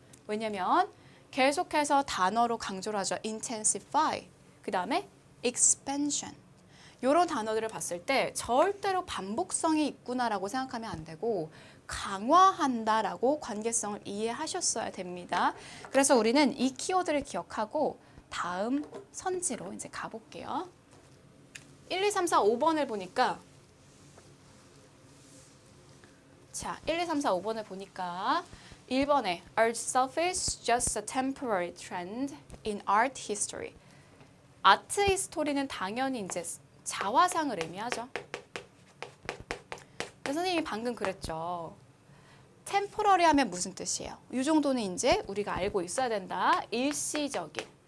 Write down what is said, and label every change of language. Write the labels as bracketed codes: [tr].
[ko] 왜냐면 계속해서 단어로 강조를 하죠. intensify, 그 다음에 expansion. 이런 단어들을 봤을 때 절대로 반복성이 있구나라고 생각하면 안 되고 강화한다라고 관계성을 이해하셨어야 됩니다. 그래서 우리는 이 키워드를 기억하고 다음 선지로 이제 가볼게요. 1, 2, 3, 4, 5번을 보니까 자, 1, 2, 3, 4, 5번을 보니까 1번에 [en] Art itself is just a temporary trend in art history. [ko] 아트 히스토리는 당연히 이제 자화상을 의미하죠. 선생님이 방금 그랬죠. temporary 하면 무슨 뜻이에요? 이 정도는 이제 우리가 알고 있어야 된다. 일시적인.